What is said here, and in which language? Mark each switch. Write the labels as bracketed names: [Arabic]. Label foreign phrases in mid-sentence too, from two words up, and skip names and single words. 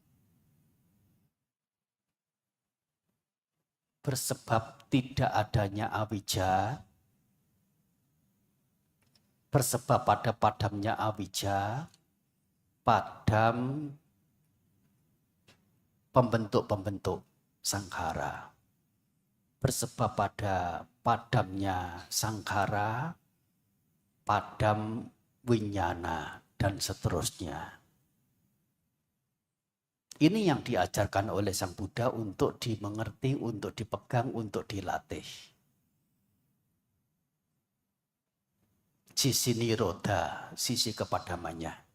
[Indonesian] Bersebab tidak adanya awija, bersebab pada padamnya awija, padam pembentuk-pembentuk sankhara. Bersebab pada padamnya sankhara, padam winyana, dan seterusnya. Ini yang diajarkan oleh Sang Buddha untuk dimengerti, untuk dipegang, untuk dilatih. Sisi nirodha, sisi kepadamannya.